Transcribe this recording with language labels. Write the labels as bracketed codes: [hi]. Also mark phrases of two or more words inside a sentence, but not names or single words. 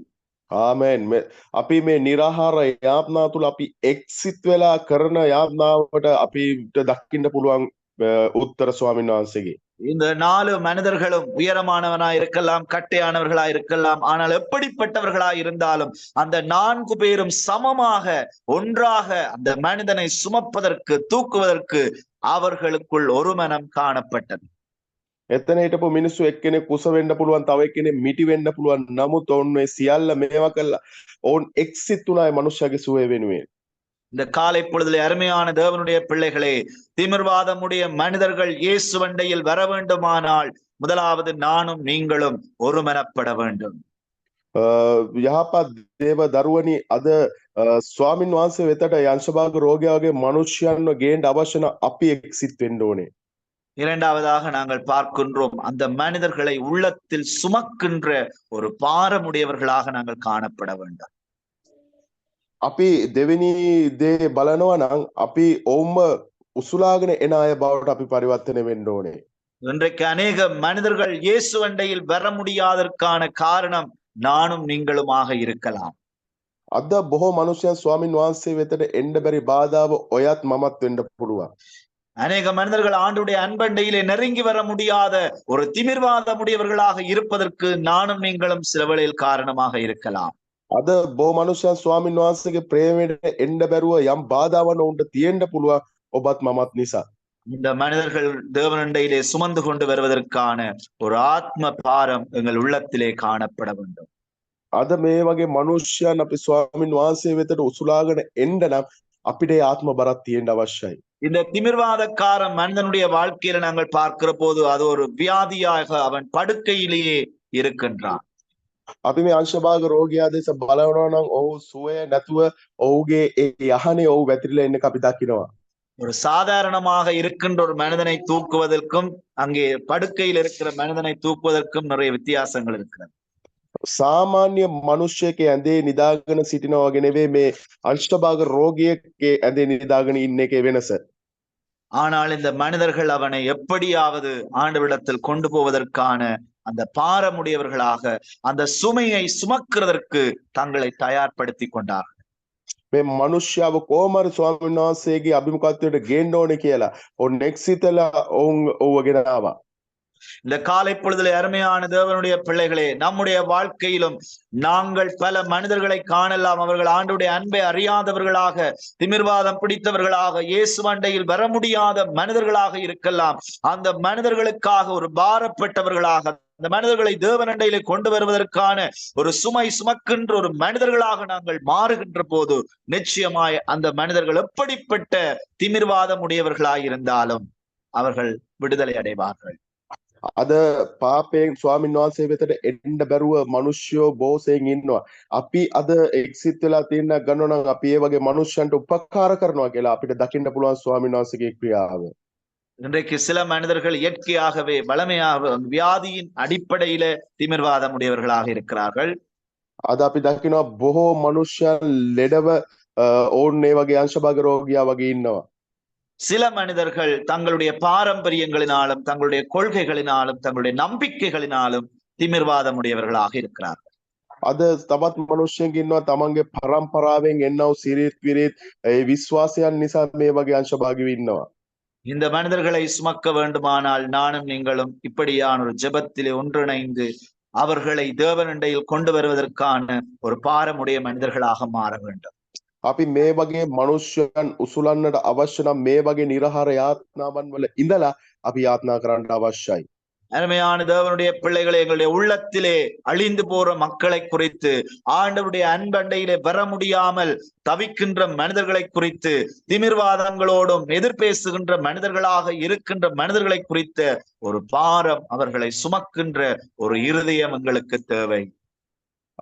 [si] ආමෙන්. අපි මේ නිරාහාර යාඥා තුළ අපි එක් සිත් වෙලා කරන යාඥාවට අපිට දකින්න පුළුවන් උත්තර ස්වාමීන් වහන්සේගේ. [ta] இந்த 4 மனிதர்களும் உயரமானவனாய் இருக்கலாம், கட்டையானவர்களாய் இருக்கலாம், ஆனால் எப்படிப்பட்டவர்களாய் இருந்தாலும் அந்த 4 பேரும் சமமாக ஒன்றாக அந்த மனிதனை சுமப்பதற்கு தூக்குவதற்கு அவர்களுக்குள் ஒரு மனம் காணப்பட்டது. [si] එතන හිටපු මිනිස්සු එක්කෙනෙක් කුස වෙන්න පුළුවන්, තව එක්කෙනෙක් මිටි වෙන්න පුළුවන්. නමුත් ඔවුන් මේ සියල්ල මේවා කළා. ඔවුන් එක් සිත් උනායි මනුෂ්‍යගේ සුවය වෙනුවෙන්. [ta] இந்த காலை பொழுதிலே அருமையான தேவனுடைய பிள்ளைகளே, திமிர்வாதமுடைய மனிதர்கள் இயேசுவண்டையில் வர வேண்டுமானால் முதலாவது நானும் நீங்களும் ஒருமனப்பட வேண்டும். [si] යහපත් දේව දරුවනි, අද ස්වාමින් වහන්සේ වෙතට යංශභාග රෝගයා වගේ මනුෂ්‍යයන්ව ගේන්න අවශ්‍ය නම් අපි එක් සිත් වෙන්න ඕනේ. [ta] இரண்டாவதாக நாங்கள் பார்க்கின்றோம், அந்த மனிதர்களை உள்ளத்தில் சுமக்கின்ற ஒரு பாரமுடையவர்களாக நாங்கள் காணப்பட வேண்டும். [si] අපි දෙවෙනි දේ බලනවා නම් අපි ඔවුන්ව උසුලාගෙන එන අය බවට අපි පරිවර්තනය වෙන්න ඕනේ. [ta] இன்றைக்கு அநேக மனிதர்கள் இயேசு அண்டையில் வர முடியாதற்கான காரணம் நானும் நீங்களுமாக இருக்கலாம். [si] අද බොහෝ මනුෂ්‍යයන් ස්වාමින් වහන්සේ වෙතට එන්න බැරි බාධාව ඔයත් මමත් වෙන්න පුළුවන්. [ta] அநேக மனிதர்கள் ஆண்டுடைய அன்பண்டையிலே நெருங்கி வர முடியாத ஒரு திமிர்வாதமுடையவர்களாக இருப்பதற்கு நானும் நீங்களும் சில வேளையில் காரணமாக இருக்கலாம். [si] අද බොහෝ මනුෂ්‍යයන් ස්වාමින් වහන්සේගේ ප්‍රේමයට එන්න බැරුව යම් බාධාවන් ඔවුන්ට තියෙන්න පුළුවන්, ඔබත් මමත් නිසා. [ta] இந்த மனிதர்கள் தேவனண்டையிலே சுமந்து கொண்டு வருவதற்கான ஒரு ஆத்ம பாரம் எங்கள் உள்ளத்திலே காணப்பட வேண்டும். [si] අද මේ වගේ මනුෂ්‍යයන් අපි ස්වාමින් වහන්සේ වෙතට උසුලාගෙන එන්න නම් අපිට ආත්ම බරක් තියෙන්න අවශ්‍යයි. [ta] இந்த திமிர்வாதக்காரன் மனிதனுடைய வாழ்க்கையில நாங்கள் பார்க்கிற போது அது ஒரு வியாதியாக அவன் படுக்கையிலேயே இருக்கின்றான். [si] අපි මේ අංශභාග රෝගියා දෙස බලනවා නම් ඔහු සුවය නැතුව ඔහුගේ ඒ යහනේ ඔහු වැතිරිලා ඉන්න අපි දකිනවා. [ta] ஒரு சாதாரணமாக இருக்கின்ற ஒரு மனிதனை தூக்குவதற்கும் அங்கே படுக்கையில் இருக்கிற மனிதனை தூக்குவதற்கும் நிறைய வித்தியாசங்கள் இருக்கிறது. [si] සාමාන්‍ය මනුෂ්‍යයෙක් ඇඳේ නිදාගෙන සිටිනවා වගේ නෙවෙයි මේ අංශභාග රෝගියෙක්ගේ ඇඳේ නිදාගෙන ඉන්න එකේ වෙනස. [ta] ஆனால் இந்த மனிதர்கள் அவனை எப்படியாவது ஆண்டவரிடத்தில் கொண்டு போவதற்கான அந்த பாரமுடையவர்களாக அந்த சுமையை சுமக்கிறதற்கு தங்களை தயார்படுத்தி கொண்டார்கள். [si] මේ මනුෂ්‍යව කොහොමද ස්වාමීන් වහන්සේගේ අභිමුඛත්වයට ගේන්න ඕනේ කියලා ඔන්න එක්සිතලා ඔවුන් ඔව්ව ගෙන ආවා. [ta] இந்த காலை பொழுதிலே அருமையான தேவனுடைய பிள்ளைகளே, நம்முடைய வாழ்க்கையிலும் நாங்கள் பல மனிதர்களை காணலாம். அவர்கள் ஆண்டவருடைய அன்பை அறியாதவர்களாக, திமிர்வாதம் பிடித்தவர்களாக, இயேசுவண்டையில் வர முடியாத மனிதர்களாக இருக்கலாம். அந்த மனிதர்களுக்காக ஒரு பாரப்பட்டவர்களாக, அந்த மனிதர்களை தேவனண்டையிலே கொண்டு வருவதற்கான ஒரு சுமை சுமக்கின்ற ஒரு மனிதர்களாக நாங்கள் மாறுகின்ற போது நிச்சயமாய் அந்த மனிதர்கள் எப்படிப்பட்ட திமிர்வாதம் உடையவர்களாய் இருந்தாலும் அவர்கள் விடுதலை அடைவார்கள். [si] අද පාපයෙන් ස්වාමීන් වහන්සේ වෙතට එන්න බැරුව මනුෂ්‍යෝ බොහෝසෙයින් ඉන්නවා. අපි අද එක්සිත් වෙලා තියෙන ගන්නව නම් අපි ඒ වගේ මනුෂ්‍යයන්ට උපකාර කරනවා කියලා අපිට දකින්න පුළුවන් ස්වාමීන් වහන්සේගේ ක්‍රියාව. [ta] இன்றைக்கு சில மனிதர்கள் இயற்கையாகவே வளமையாக வியாதியின் அடிப்படையில திமிர்வாதம் உடையவர்களாக இருக்கிறார்கள். [si] අද අපි දකිනවා බොහෝ මනුෂ්‍යයන් ලෙඩව ඕන් ඒ වගේ අංශභාග රෝගියා වගේ ඉන්නවා. [ta] சில மனிதர்கள் தங்களுடைய பாரம்பரியங்களினாலும், தங்களுடைய கொள்கைகளினாலும், தங்களுடைய நம்பிக்கைகளினாலும் திமிர்வாதம் உடையவர்களாக இருக்கிறார்கள். [si] අද තවත් මනුෂ්‍යයෙක් ඉන්නවා තමන්ගේ පරම්පරාවෙන් එන්නව සිරිත් විරිත් ඒ විශ්වාසයන් නිසා මේ වගේ අංශභාගී ඉන්නවා. [ta] இந்த மனிதர்களை சுமக்க வேண்டுமானால் நானும் நீங்களும் இப்படியான ஒரு ஜெபத்திலே ஒன்றிணைந்து அவர்களை தேவனண்டையில் கொண்டு வருவதற்கான ஒரு பாரமுடைய மனிதர்களாக மாற வேண்டும். [si] අපි මේ වගේ මනුෂ්‍යයන් උසුලන්නට අවශ්‍ය නම් මේ වගේ නිර්හාර යාත්නාවන් වල ඉඳලා අපි යාත්නා කරන්න අවශ්‍යයි. [ta] அருமையான தேவனுடைய பிள்ளைகளை, எங்களுடைய உள்ளத்திலே அழிந்து போற மக்களை குறித்து, ஆண்டவருடைய அன்பண்டையிலே வர முடியாமல் தவிக்கின்ற மனிதர்களை குறித்து, திமிர்வாதங்களோடும் எதிர்பேசுகின்ற மனிதர்களாக இருக்கின்ற மனிதர்களை குறித்த ஒரு பாரம், அவர்களை சுமக்கின்ற ஒரு இருதயம் எங்களுக்கு தேவை.